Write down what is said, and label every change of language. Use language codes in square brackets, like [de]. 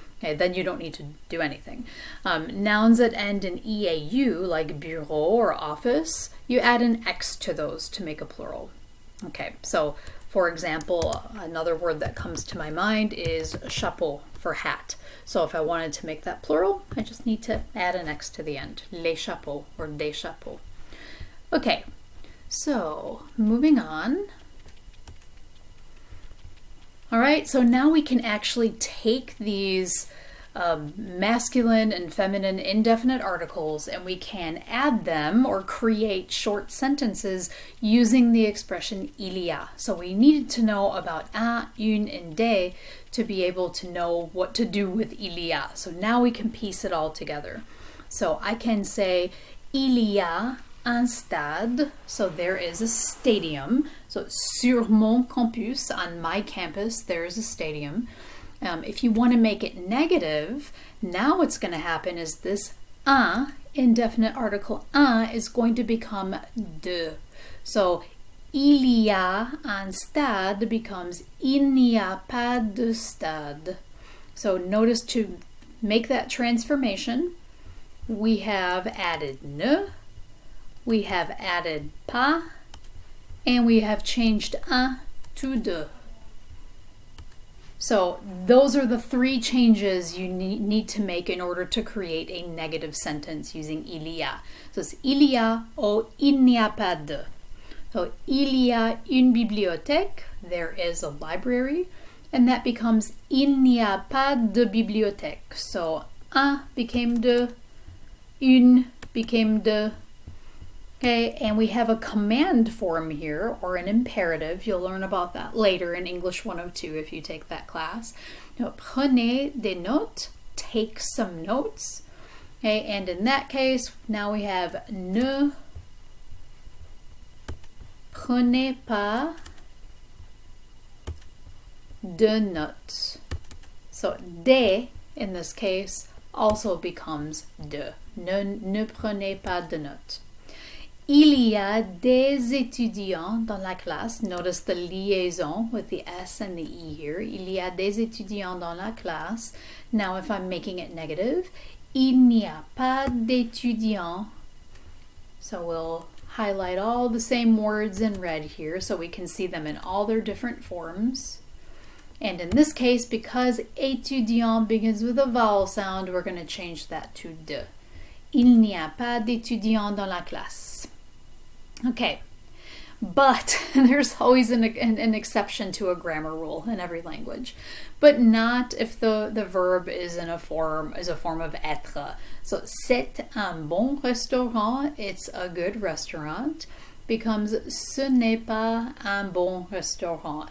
[en] Okay, then you don't need to do anything. Nouns that end in EAU, like bureau or office, you add an X to those to make a plural. Okay, so for example, another word that comes to my mind is chapeau for hat. So if I wanted to make that plural, I just need to add an X to the end. [fr] Les chapeaux or des chapeaux. [en] Okay, so moving on. All right, so now we can actually take these masculine and feminine indefinite articles and we can add them or create short sentences using the expression il y a. So we needed to know about un, une, and des to be able to know what to do with il y a. So now we can piece it all together. So I can say [fr] il y a un stade, [en] so there is a stadium. So [fr] sur mon campus, [en] on my campus, there is a stadium. If you want to make it negative, now what's going to happen is this un, indefinite article un, is going to become de. So [fr] il y a un stade becomes il n'y a pas de stade. [en] So notice to make that transformation, we have added ne, we have added pas, and we have changed un to de. So those are the three changes you need to make in order to create a negative sentence using il y a. So it's [fr] il y a ou il n'y a pas de. [en] So [fr] il y a une bibliothèque, [en] there is a library, and that becomes [fr] il n'y a pas de bibliothèque. [en] So un became de, une became de. Okay, and we have a command form here, or an imperative. You'll learn about that later in English 102 if you take that class. Now, [fr] prenez des notes, [en] take some notes. Okay, and in that case, now we have [fr] ne prenez pas de notes. [en] So de in this case also becomes de. [fr] Ne prenez pas de notes. Il y a des étudiants dans la classe. [en] Notice the liaison with the S and the E here. [fr] Il y a des étudiants dans la classe. [en] Now if I'm making it negative, [fr] il n'y a pas d'étudiants. [en] So we'll highlight all the same words in red here so we can see them in all their different forms. And in this case, because étudiant begins with a vowel sound, we're going to change that to de. [fr] Il n'y a pas d'étudiants dans la classe. [en] Okay, but there's always an exception to a grammar rule in every language, but not if the verb is a form of être. [fr] So c'est un bon restaurant, [en] it's a good restaurant, [fr] becomes ce n'est pas un bon restaurant.